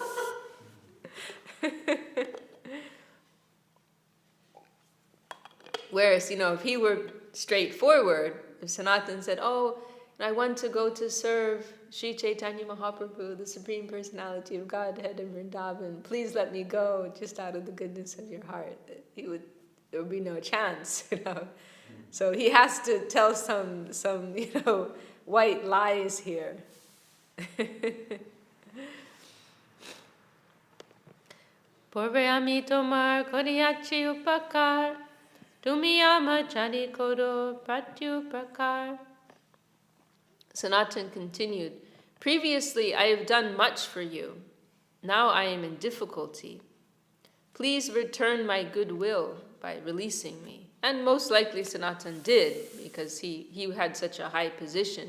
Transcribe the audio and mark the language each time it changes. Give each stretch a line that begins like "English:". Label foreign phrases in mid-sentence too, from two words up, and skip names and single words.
English: Whereas, if he were straightforward, if Sanatana said, "Oh, I want to go to serve Sri Chaitanya Mahaprabhu, the Supreme Personality of Godhead in Vrindavan, please let me go just out of the goodness of your heart," there would be no chance, So he has to tell some white lies here.
Bangla: পূর্বে আমি তোমার করিয়াছি উপকার, তুমি আমা ছাড়ি কর প্রত্যুপকার.
English: Sanatana continued, "Previously I have done much for you. Now I am in difficulty. Please return my goodwill by releasing me." And most likely Sanatana did, because he had such a high position.